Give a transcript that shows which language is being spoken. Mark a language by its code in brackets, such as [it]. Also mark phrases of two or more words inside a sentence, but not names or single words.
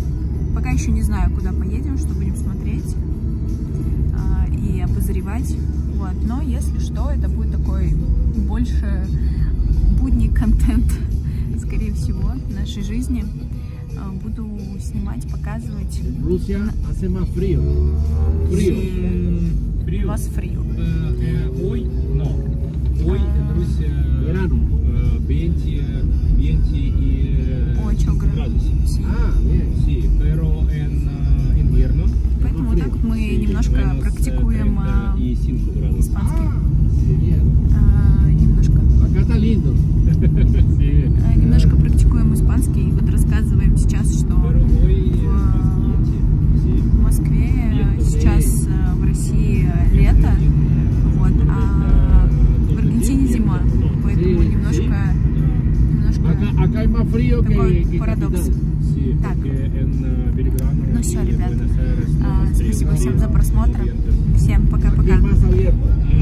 [ru] Пока еще не знаю, куда поедем, что будем смотреть и обозревать. Вот. Но если что, это будет такой больше будний контент, скорее всего, в нашей жизни. Буду снимать, показывать. [es] Rusia hace más frío. Frío. Más frío. Hoy no. Hoy en Rusia Verano. [ru] 20 градусов. [es] Sí. Ah, bien. Sí, pero en invierno [ru] Поэтому вот так вот мы немножко практикуем испанский. [es] Bien. [ru] Немножко. [es] Acá está lindo. [ru] Немножко практикуем испанский. И вот рассказываем сейчас, что в Москве сейчас в России лето, вот, а в Аргентине зима. Поэтому немножко [es] Acá hay más frío [ru] такой [es] que [ru] парадокс. Так, ну все, ребят, спасибо всем за просмотр. Всем пока-пока.